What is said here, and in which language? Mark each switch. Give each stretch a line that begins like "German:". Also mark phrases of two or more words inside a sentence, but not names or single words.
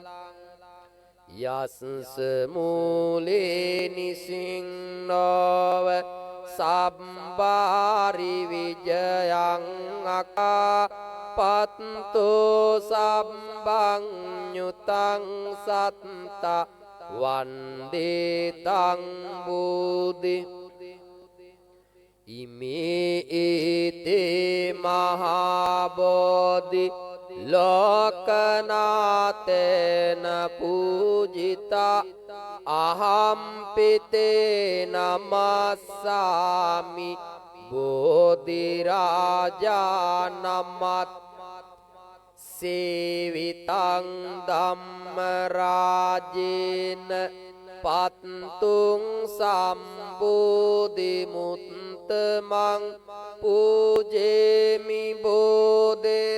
Pali: යස්ස මූලේ නිසින්නව සබ්බාරි විජයං අකා පත්තෝ සබ්බං ඤුතං සත්ත වන්දේතං බුද්ධි ඉමේ ඒතේ මහා බෝධි ලෝකනාතේන පූජිතා අහම්පිතේ නමස්සාමි බෝධි රාජා නමත් සේවිතං ධම්ම රාජේන පත්තුං සම්බෝධි මුත්තමං පූජේමි බෝධි